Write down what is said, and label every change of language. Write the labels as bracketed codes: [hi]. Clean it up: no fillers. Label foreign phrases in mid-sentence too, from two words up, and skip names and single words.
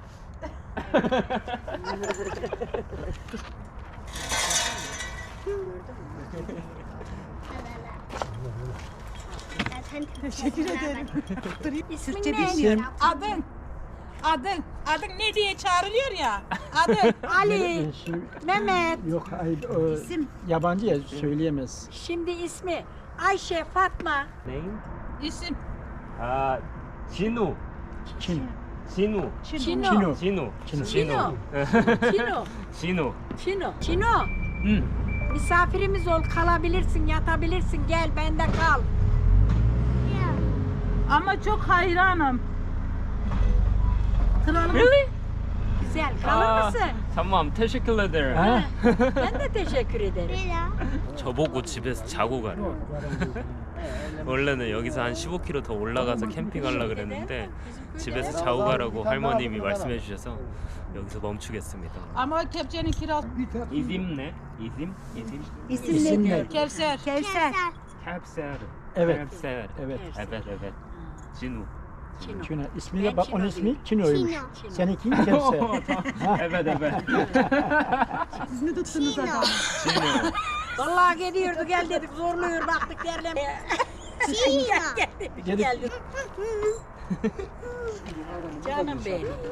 [tr] Teşekkür ederim. İsmin ne? Adın ne diye çağrılıyor ya? Adın. Ali. Mehmet. Yok İsim. yabancı ya söyleyemez. Şimdi ismi Ayşe, Fatma. Name? İsim. Ah, Cinu. Çin. Cinu. Çino. Çino. Cinu. Çino. Çino. Cinu. Çino. Çino. Misafirimiz ol, kalabilirsin, yatabilirsin. Gel, bende kal. Ama çok hayranım. Kralım. Güzel, kalır 아, mısın? tamam, teşekkür ederim. Ben de teşekkür ederim. [ko] 저보고 집에서 자고 가래요. 원래는 여기서 한 15km 더 올라가서 캠핑하려고 그랬는데 집에서 자고 가라고 할머님이 말씀해 주셔서 여기서 멈추겠습니다. [tr] Ama kepçenin kirası. İzim ne? İzim? İsim ne? Kevser. Kevser. Kevser. Evet. Kevser. Evet. Evet. Cinu. Çino. Çino. İsmiyle bak onun ismi Çino'ymuş. Çino. Seninki Kevser. Evet. Siz ne tuttunuz adam? Cinu. Vallahi geliyordu, gel dedik, zorluyor, baktık derlemeye. Gel dedik, geldik. Canım benim.